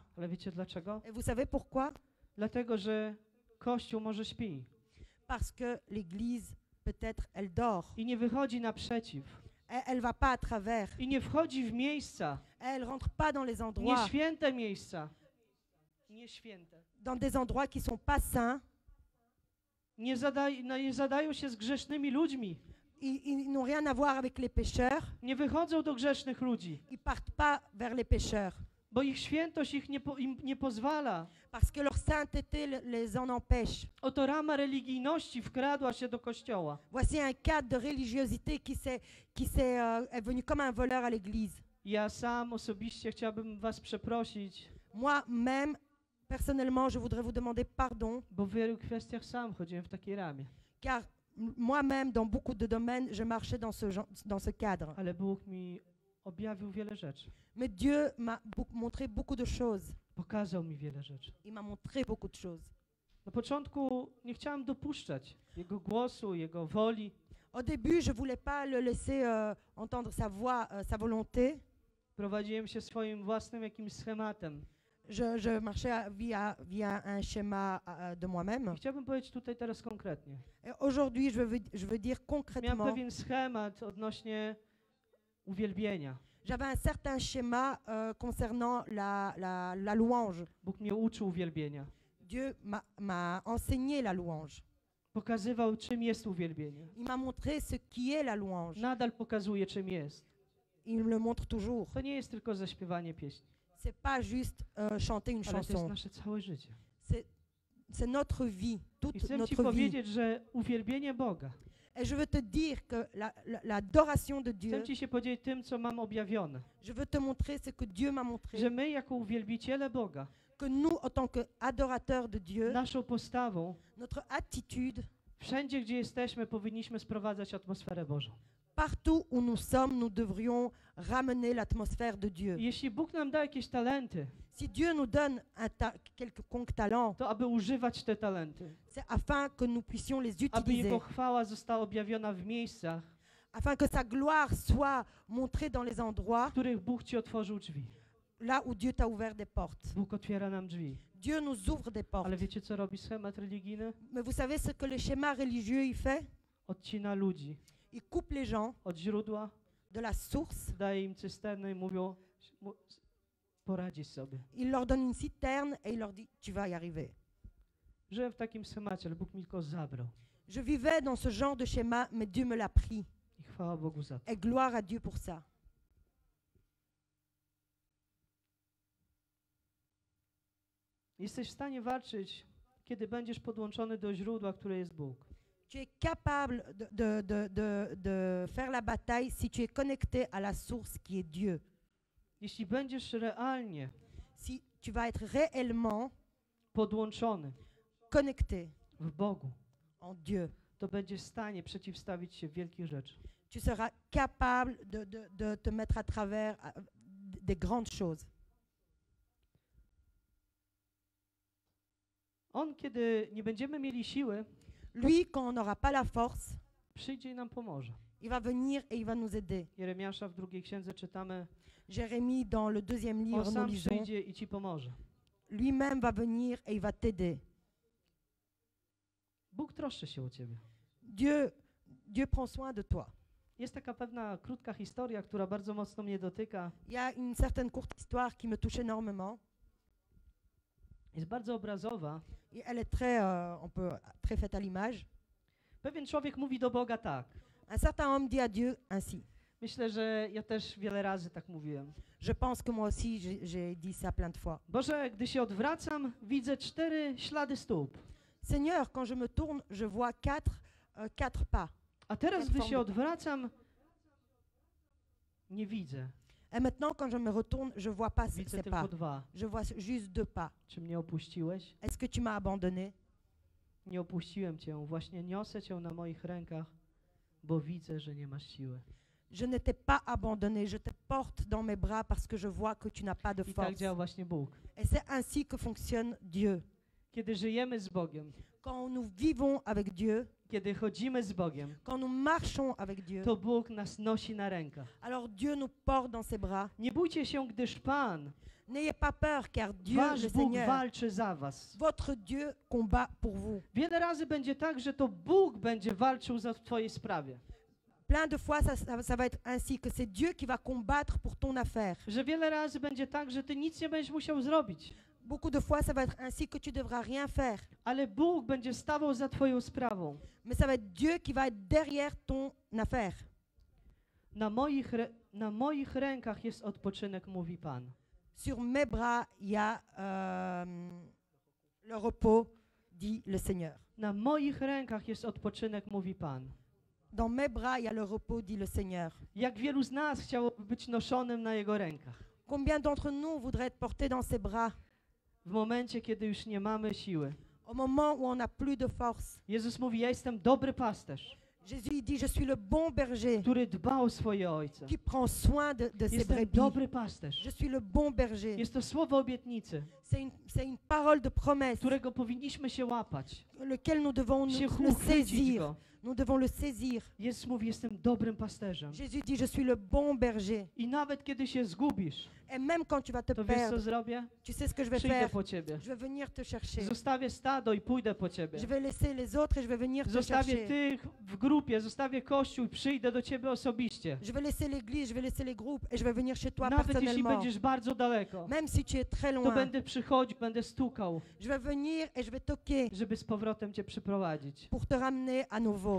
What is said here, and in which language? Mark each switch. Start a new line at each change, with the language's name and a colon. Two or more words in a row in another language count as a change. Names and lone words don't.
Polish: Ale wiecie dlaczego?
French: Et vous savez pourquoi?
Polish: Dlatego, że Kościół może śpi
French: Parce que l'église, peut-être, elle dort.
Polish: i nie wychodzi naprzeciw.
French: Elle va pas à travers.
Polish: I nie wchodzi w miejsca,
French: Elle rentre pas dans les endroits,
Polish: nieświęte miejsca. Nieświęte.
French: dans des endroits qui sont pas saints.
Polish: Nie zadają się z grzesznymi ludźmi.
French: Ils n'ont rien à voir avec les pécheurs.
Polish: Nie wychodzą do grzesznych ludzi,
French: Ils partent pas vers les pécheurs.
Polish: bo ich świętość im nie pozwala.
French: Parce que leur sainteté les en empêche.
Polish: Oto rama religijności wkradła się do Kościoła.
French: Voici un cadre de religiosité est venu comme un voleur à l'église.
Polish: Ja sam osobiście chciałbym was przeprosić,
French: Moi-même, personnellement, je voudrais vous demander pardon,
Polish: bo w wielu kwestiach sam chodziłem w takiej ramie.
French: car moi-même, dans beaucoup de domaines, je marchais dans ce cadre.
Polish: Ale Bóg mi objawił wiele rzeczy.
French: Mais Dieu m'a montré beaucoup de choses.
Polish: Pokazał mi wiele rzeczy.
French: Il m'a montré beaucoup de choses.
Polish: Na początku nie chciałem dopuszczać Jego głosu, Jego woli.
French: Au début, je voulais pas le laisser entendre sa voix, sa volonté.
Polish: Prowadziłem się swoim własnym jakimś schematem.
French: Je marchais via un schéma de
Polish: I
French: moi-même.
Polish: chciałbym powiedzieć tutaj teraz konkretnie.
French: Et aujourd'hui, je veux dire
Polish: Miałem
French: concrètement,
Polish: pewien schemat odnośnie uwielbienia.
French: j'avais un certain schéma concernant la louange.
Polish: Bóg mnie uczył uwielbienia.
French: Dieu m'a enseigné la louange.
Polish: Pokazywał, czym jest uwielbienie.
French: Il m'a montré ce qui est la louange.
Polish: Nadal pokazuje, czym jest.
French: Il me le montre toujours.
Polish: To nie jest tylko zaśpiewanie pieśni,
French: C'est pas juste chanter une
Polish: ale to jest
French: chanson.
Polish: nasze całe życie.
French: C'est notre vie,
Polish: I
French: toute
Polish: chcę Ci
French: notre vie.
Polish: powiedzieć, że uwielbienie Boga,
French: Et je veux te dire que l'adoration de Dieu,
Polish: chcę Ci się podzielić tym, co mam objawione.
French: je veux te montrer ce que Dieu m'a montré,
Polish: Że my, jako uwielbiciele Boga,
French: que nous, en tant qu'adorateurs de Dieu,
Polish: naszą postawą,
French: notre attitude,
Polish: wszędzie, gdzie jesteśmy, powinniśmy sprowadzać atmosferę Bożą.
French: partout où nous sommes, nous devrions ramener l'atmosphère de Dieu.
Polish: I jeśli Bóg nam da jakieś talenty,
French: Si Dieu nous donne quelconque talent,
Polish: to aby używać te talenty,
French: c'est afin que nous puissions les
Polish: aby
French: utiliser,
Polish: Jego chwała została objawiona w miejscach,
French: afin que sa gloire soit montrée dans les endroits
Polish: w których Bóg Ci otworzył drzwi.
French: là où Dieu t'a ouvert des portes.
Polish: Bóg otwiera nam drzwi.
French: Dieu nous ouvre des portes.
Polish: Ale wiecie, co robi schemat religijny?
French: Mais vous savez ce que le schéma religieux il fait?
Polish: Odcina ludzi
French: Il coupe les gens
Polish: od źródła,
French: de la source,
Polish: daje im cysternę i mówią, poradzisz sobie.
French: il leur donne une citerne et il leur dit tu vas y arriver.
Polish: Żyłem w takim schemacie, ale Bóg mi go zabrał.
French: Je vivais dans ce genre de schéma, mais Dieu me l'a pris.
Polish: I chwała Bogu za to.
French: Et gloire à Dieu pour ça.
Polish: Jesteś w stanie walczyć, kiedy będziesz podłączony do źródła, które jest Bóg.
French: Tu es capable de faire la bataille si tu es connecté à la source qui est Dieu.
Polish: Jeśli będziesz realnie
French: Si tu vas être réellement
Polish: podłączony
French: connecté
Polish: w Bogu,
French: en Dieu,
Polish: to będziesz w stanie przeciwstawić się wielkich rzeczy.
French: tu seras capable de te mettre à travers des grandes choses.
Polish: On, kiedy nie będziemy mieli siły,
French: Lui, quand on n'aura pas la force,
Polish: przyjdzie i nam pomoże.
French: il va venir et il va nous aider.
Polish: Jeremiasza w 2 księdze czytamy,
French: Jérémie, dans le 2e
Polish: on
French: livre, nous
Polish: sam
French: lisons,
Polish: przyjdzie i ci pomoże.
French: lui-même va venir et il va t'aider.
Polish: Bóg troszczy się o ciebie.
French: Dieu prend soin de toi.
Polish: Jest taka pewna krótka historia, która bardzo mocno mnie dotyka.
French: Il y a une certaine courte histoire qui me touche énormément.
Polish: Jest bardzo obrazowa.
French: Et elle est très, très faite à l'image.
Polish: Pewien człowiek mówi do Boga tak.
French: Un certain homme dit à Dieu ainsi.
Polish: Myślę, że ja też wiele razy tak mówiłem.
French: Je pense que moi aussi, j'ai dit ça plein de fois.
Polish: Boże, gdy się odwracam, widzę 4 ślady stóp.
French: Seigneur, quand je me tourne, je vois quatre pas.
Polish: A teraz,
French: Quatre
Polish: gdy
French: formes
Polish: się
French: de-
Polish: odwracam, nie widzę.
French: Et maintenant, quand je me retourne, je vois pas
Polish: Widzę
French: ces
Polish: tylko
French: pas. 2. Je vois juste 2 pas.
Polish: Czy mnie opuściłeś?
French: Est-ce que tu m'as abandonné?
Polish: Nie opuściłem Cię. Właśnie niosę Cię na moich rękach, bo widzę, że nie masz siły.
French: Je ne t'ai pas abandonné. Je te porte dans mes bras parce que je vois que tu n'as pas de
Polish: I tak
French: force.
Polish: działa właśnie Bóg.
French: Et c'est ainsi que fonctionne Dieu.
Polish: Kiedy żyjemy z Bogiem,
French: Quand nous vivons avec Dieu,
Polish: kiedy chodzimy z Bogiem,
French: quand nous marchons avec Dieu,
Polish: to Bóg nas nosi na rękach.
French: alors Dieu nous porte dans ses bras.
Polish: Nie bójcie się, gdyż Pan,
French: N'ayez pas peur, car Dieu,
Polish: wasz
French: le
Polish: Bóg,
French: Seigneur,
Polish: walczy za was.
French: votre Dieu combat pour vous.
Polish: Wiele razy będzie tak, że to Bóg będzie walczył w twojej sprawie.
French: Plein de fois, ça va être ainsi, que c'est Dieu qui va combattre pour ton affaire.
Polish: Że wiele razy będzie tak, że ty nic nie będziesz musiał zrobić,
French: Beaucoup de fois, ça va être ainsi que tu devras rien faire.
Polish: ale Bóg będzie stawał za twoją sprawą.
French: Mais ça va être Dieu qui va être derrière ton affaire.
Polish: Na moich rękach jest odpoczynek, mówi Pan.
French: Sur mes bras, il y a le repos, dit le Seigneur.
Polish: Na moich rękach jest odpoczynek, mówi Pan.
French: Dans mes bras, il y a le repos, dit le Seigneur.
Polish: Jak wielu z nas chciałoby być noszonym na Jego rękach?
French: Combien d'entre nous voudraient être portés dans ses bras
Polish: W momencie, kiedy już nie mamy siły.
French: au moment où on n'a plus de force?
Polish: Jezus mówi, ja jestem dobry pasterz,
French: Jésus il dit, je suis le bon berger
Polish: który dba o swoje ojce.
French: qui prend soin de ses
Polish: Jestem
French: brebis.
Polish: dobry pasterz.
French: Je suis le bon berger.
Polish: Jest to słowo obietnicy,
French: C'est une parole de promesse,
Polish: którego powinniśmy się łapać,
French: lequel nous devons
Polish: się
French: le
Polish: uchwycić
French: saisir.
Polish: go.
French: Nous devons le saisir.
Polish: Jezus mówi, jestem dobrym pasterzem.
French: Jésus dit, je suis le bon berger.
Polish: I nawet kiedy się zgubisz,
French: Et même quand tu vas te
Polish: to wiesz co
French: perdre,
Polish: zrobię?
French: tu sais ce que je vais
Polish: Przyjdę
French: faire?
Polish: po ciebie.
French: Je vais venir te chercher.
Polish: Zostawię stado i pójdę po ciebie.
French: Je vais laisser les autres et je vais venir te
Polish: Zostawię
French: chercher.
Polish: tych w grupie, zostawię kościół i przyjdę do ciebie osobiście.
French: Je vais laisser l'église, je vais laisser les groupes et je vais venir chez toi
Polish: Nawet jeśli
French: personnellement.
Polish: będziesz bardzo daleko,
French: Même si tu es très
Polish: to
French: loin,
Polish: będę przychodził, będę stukał,
French: je vais venir et je vais toquer
Polish: żeby z powrotem cię przyprowadzić.
French: pour te ramener à nouveau.